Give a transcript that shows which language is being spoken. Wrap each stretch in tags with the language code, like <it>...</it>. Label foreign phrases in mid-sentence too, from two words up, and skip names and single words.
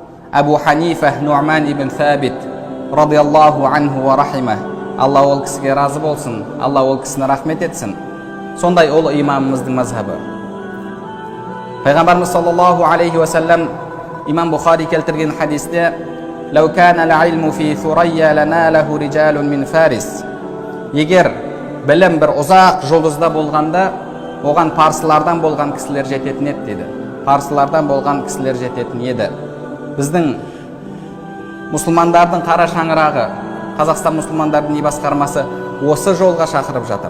<ar>أبو حنيفة النعمان بن ثابت رضي الله عنه ورحمه,</ar> <kk>Алла ол кісіге разы болсын, Алла ол кісіні рахмет етсін. Сондай ол имамымыздың мазхабы.</kk> <ar>Пайғамбарымыз صلى الله عليه وسلم</ar> <kk>имам Бухари келтірген хадисте:</kk> <ar>"لو كان العلم في الثريا لناله رجال من فارس."</ar> <kk>Егер білім бір ұзақ жұлдызда болғанда, оған парсылардан болған кісілер жететін еді деді. Парсылардан болған кісілер жететін еді. Біздің мұсылмандардың қара шаңырағы, Қазақстан мұсылмандардың діни басқармасы осы жолға шақырып жатыр.</kk>